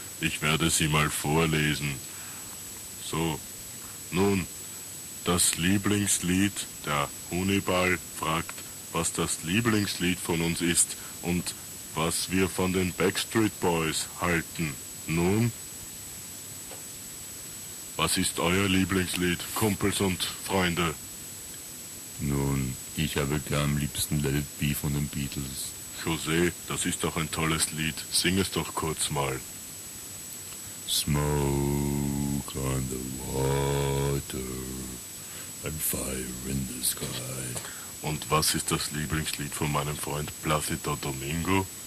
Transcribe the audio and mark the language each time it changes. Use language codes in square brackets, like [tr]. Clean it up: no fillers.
[de] Ich werde sie mal vorlesen. So, nun, das Lieblingslied, der Hunibal fragt, was das Lieblingslied von uns ist und was wir von den Backstreet Boys halten. Nun, was ist euer Lieblingslied, Kumpels und Freunde? Nun, ich habe gern am liebsten Let It Be von den Beatles. José, das ist doch ein tolles Lied. Sing es doch kurz mal. [en] Smoke on the water and fire in the sky. [de] Und was ist das Lieblingslied von meinem Freund Placido Domingo?